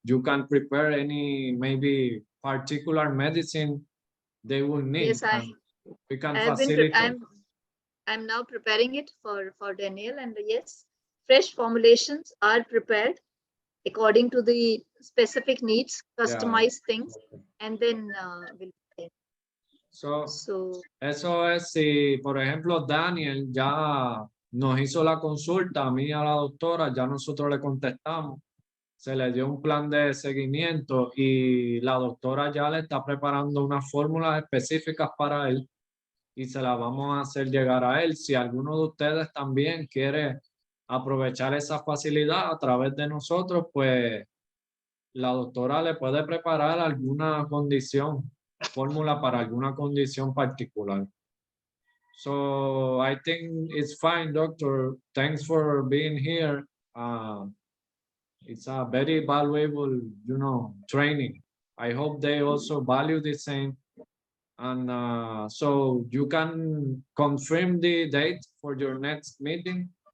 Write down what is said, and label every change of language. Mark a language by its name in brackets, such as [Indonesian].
[English] You can prepare any maybe particular medicine they will need. Yes, and we can I have been. facilitate. I'm now preparing it for Daniel, and yes, fresh formulations are prepared according to the specific needs, customized things, and then we'll. So [Spanish] Eso es si, por ejemplo, Daniel ya nos hizo la consulta, a mí y a la doctora, ya nosotros le contestamos, se le dio un plan de seguimiento y la doctora ya le está preparando unas fórmulas específicas para él y se las vamos a hacer llegar a él. Si alguno de ustedes también quiere aprovechar esa facilidad a través de nosotros, pues la doctora le puede preparar alguna condición, fórmula para alguna condición particular. [English] So I think it's fine, doctor. Thanks for being here. It's a very valuable, training. I hope they also value the same. And so you can confirm the date for your next meeting.